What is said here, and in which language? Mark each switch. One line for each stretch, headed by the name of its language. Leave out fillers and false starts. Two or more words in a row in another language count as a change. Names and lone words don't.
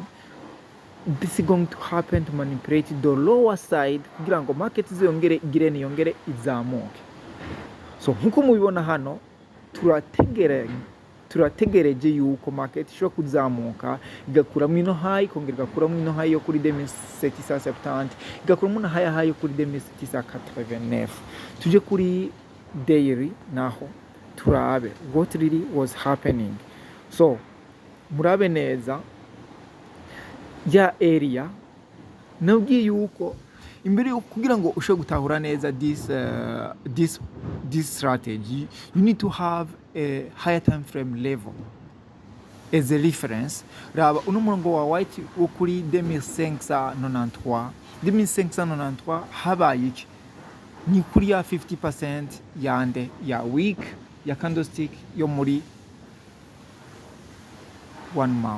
English: This is going to happen to manipulate the lower side
Rundi: kugira ngo market ziyongere izamuke. So nkuko mubibona hano turategereje yuko market ishobora kuzamuka igakuramo ino high kongera igakuramo ino high yo kuri 2770, igakuramo na high yo kuri 2789. Tuje kuri daily naho turabe
English: what really was happening.
Rundi: So murabe neza ya area nabwiye yuko imbere yo kugira ngo ushobore gutahura neza
English: this strategy, you need to have a higher time frame level as a reference.
Rundi: Raba uno murongo wa white wo kuri 2593 habaye iki? Ni kuri ya 50% yande ya week ya candlestick yo muri 1 month.